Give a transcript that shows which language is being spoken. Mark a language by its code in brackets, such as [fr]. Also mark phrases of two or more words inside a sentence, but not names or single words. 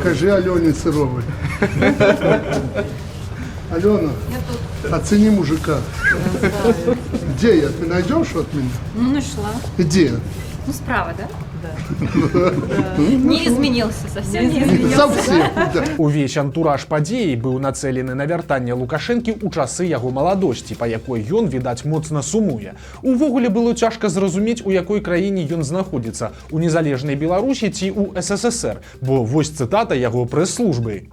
[ru] Покажи Алене Сыровой. Алена, оцени мужика. Где я? Ты найдешь от меня? Ну, нашла. Где? Ну, справа, да? Не изменился, совсем не изменился. Совсем. Да. [be] Увесь антураж падзеі быў нацэлены на вяртанне Лукашэнкі ў часы яго маладосці, па якой ён, відаць, моцна сумуе. Увогуле было цяжка зразумець, у якой краіне ён знаходзіцца, у незалежнай Беларусі ці ў СССР, бо вось цытата яго прэс-службы.